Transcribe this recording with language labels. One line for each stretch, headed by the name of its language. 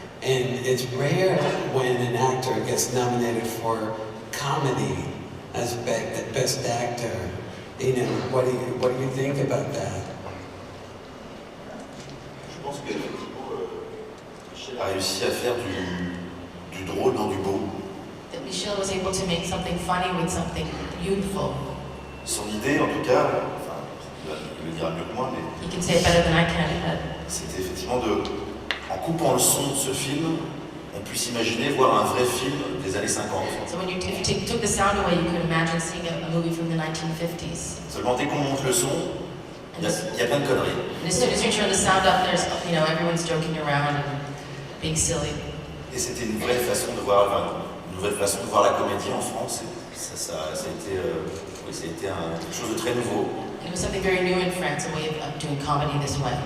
English: And it's rare when an actor gets nominated for comedy as Best Actor. You know, what do you think about that?
French: Je pense qu'effectivement, Michel a réussi à faire du drôle dans du beau.
English: That Michelle was able to make something funny with something beautiful.
French: Son idée, en tout cas, enfin, il le dira mieux que moi, mais
English: You can say it better than I can, but
French: c'était effectivement en coupant le son de ce film, on puisse imaginer voir un vrai film des années 50.
English: so if you took the sound away, you could imagine seeing a movie from the 1950s.
French: Seulement dès qu'on monte le son, il y a plein de conneries.
English: And as soon as you turn the sound up, there's, everyone's joking around and being silly.
French: Et c'était une vraie façon de voir, une nouvelle façon de voir la comédie en France. Ça a été quelque chose de très nouveau.
English: It was something very new in France, a way of doing comedy this way.